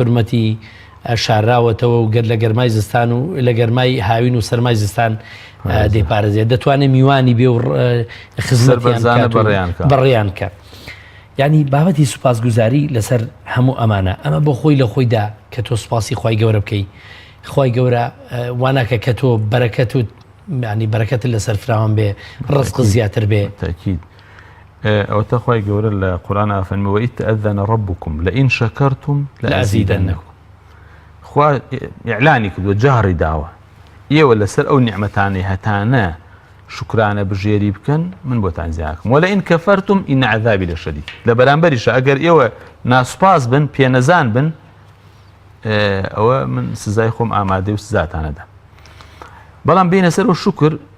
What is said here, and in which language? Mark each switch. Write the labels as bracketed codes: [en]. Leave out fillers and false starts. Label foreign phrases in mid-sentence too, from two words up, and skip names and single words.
[ckb] حورمەتی شاراوەتەوە و گەر لە گەرمای زستان و لە گەرمای هاوین و سەرمای زستان دەیپارێزێت دەتوانێت میوانی بێ و خزمەتیان بەڕێیان کە یعنی بابەتی سوپاسگوزاری لەسەر هەموو ئەمانە ئەمە بۆ خۆی لە خۆیدا کە تۆ سوپاسی خوای گەورە بکەی خوای گەورە واناکە کە تۆ بەرەکەت و ینی بەرەکەت لەسەر فراوان بێ ڕزق زیاتر بێ تاکید ئەوتە خوای گەورە لە قورئان ئەفەرمێ [ar] وإذ تأذن ربكم لئن شكرتم لأزيدنكم [ckb] خوا ئیعلانی کردووە جاری داوە ئێوە لەسەر ئەو نیعمەتانەی هەتانە شکرانە بژێری بکەن من بۆتان زیاکەم [ar] وەلئین کەفەرتم ئین عەذابی لەشەدید [ckb] لە بەرامبەریشە ئەگەر ئێوە ناسوپاس بن پێنەزان بن ئەوە من سزای خۆم ئامادەی و سزاتانەدا بەڵام بینە سەر و شکر